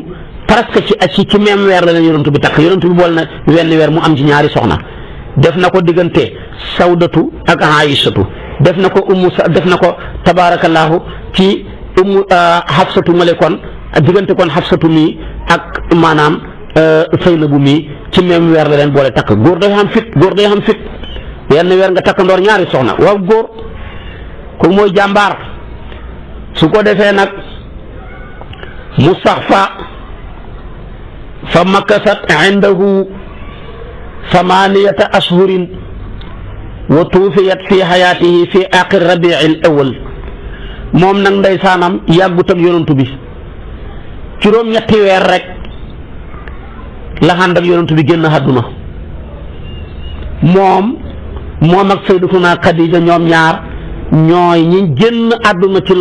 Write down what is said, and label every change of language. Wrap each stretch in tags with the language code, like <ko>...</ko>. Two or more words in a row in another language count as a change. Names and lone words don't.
<wo>presque ci même weer la leen yonent bi takk yonent bi boole na wenn weer mu am ci ñaari soxna def na ko diggante Sawdatu ak Aysatu def na ko tabaarakallaahu ci Ummu Hafsatu male kon diggante kon Hafsatu mi ak maanaam Saynabu mi ci même weer la leen boole takk góor day xam fit yenn weer nga takk ndoor ñaari soxna waaw góor ko mooy jàmbaar su ko defee nag mu sax fa</wo> <ar>مكثت عنده ثمانية أشهر وتوفيت في حياته في آخر ربيع الأول</ar> <wo>moom nag ndeysaanam yàggut ak yonantu bi juróom-ñetti weer rek la ànd ak yonantu bi génn àdduna moom ak Sayyidatuna Xadija ñoom ñaar ñooy ñi génn àdduna ci</wo>